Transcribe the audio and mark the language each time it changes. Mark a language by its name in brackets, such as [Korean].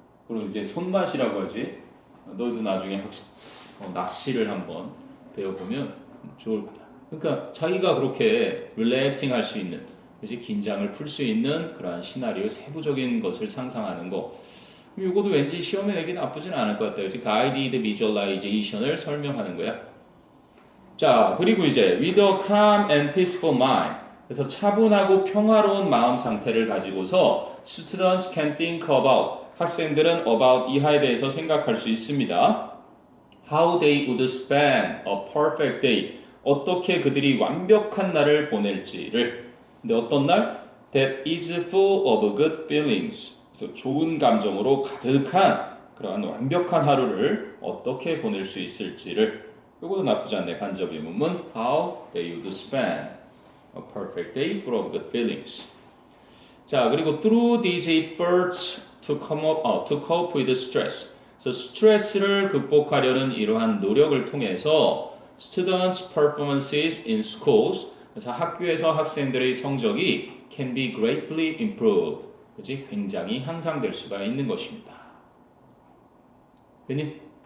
[Korean] 그리고 이제 손맛이라고 하지. 너희도 나중에 낚시를 한번 배워보면 좋을 거야. 그러니까 자기가 그렇게 릴렉싱 할 수 있는 그지 긴장을 풀 수 있는 그러한 시나리오 세부적인 것을 상상하는 거. 이것도 왠지 시험에 내기 나쁘진 않을 것 같아요. guided visualization을 설명하는 거야. [English] 자, [Korean] 그리고 이제 [English] with a calm and peaceful mind. [Korean] 그래서 차분하고 평화로운 마음 상태를 가지고서 [English] students can think about. [Korean] 학생들은 about 이하에 대해서 생각할 수 있습니다. [English] How they would spend a perfect day. [Korean] 어떻게 그들이 완벽한 날을 보낼지를. 근데 어떤 날? [English] That is full of good feelings. [Korean] 그래서 좋은 감정으로 가득한 그러한 완벽한 하루를 어떻게 보낼 수 있을지를. 이것도 나쁘지 않네. 간접 의문문. [English] How they would spend a perfect day full of good feelings. 자, 그리고 through these efforts to cope with stress. [Korean] 그래서 스트레스를 극복하려는 이러한 노력을 통해서 [English] students' performances in schools. [Korean] 그래서 학교에서 학생들의 성적이 [English] can be greatly improved. [Korean] 그지? 굉장히 향상될 수가 있는 것입니다. 됐니?